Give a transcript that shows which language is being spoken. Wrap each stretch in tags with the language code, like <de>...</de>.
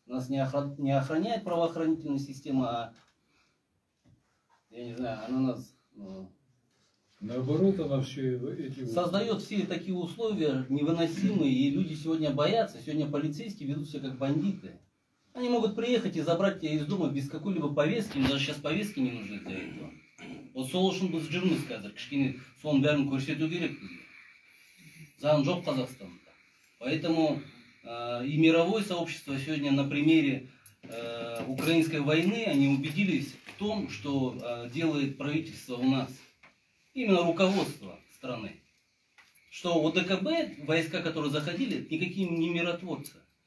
<ru>Нас не охраняет правоохранительная система, а, я не знаю, она нас... Наоборот, она все эти... создает все такие условия невыносимые, и люди сегодня боятся. Сегодня полицейские ведут себя как бандиты. Они могут приехать и забрать тебя из дома без какой-либо повестки, но даже сейчас повестки не нужны для этого.</ru> <kk>Вот сол үшін біз жүрміз қазір, кішкене соның бәрін көрсету керек бізге. Заң жоқ Қазақстанда.</kk> <ru>Поэтому и мировое сообщество сегодня на примере украинской войны, они убедились в том, что делает правительство у нас. Именно руководство страны. Что ОДКБ, войска, которые заходили, никакие не миротворцы.</ru>